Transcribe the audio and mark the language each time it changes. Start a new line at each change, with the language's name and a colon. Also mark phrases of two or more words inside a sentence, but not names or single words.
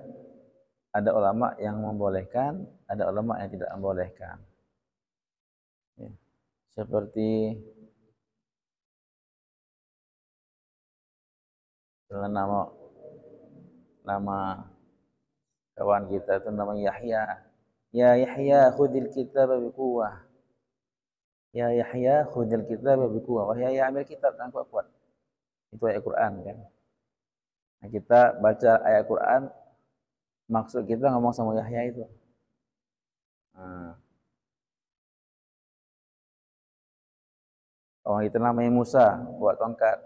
Indonesian: Ada ulama yang membolehkan, ada ulama yang tidak membolehkan. Ya. Seperti nama kawan kita itu namanya Yahya.
Arabic: يا يحيى خذ الكتاب بقوة. يا يحيى خذ الكتاب بقوة.
Indonesian: Wahai Yahya ambil kitab dengan kuat-kuat. Itu ayat Quran kan. Nah, kita baca ayat Quran, maksud kita ngomong sama Yahya itu. Nah. Orang itu namanya Musa, buat tongkat.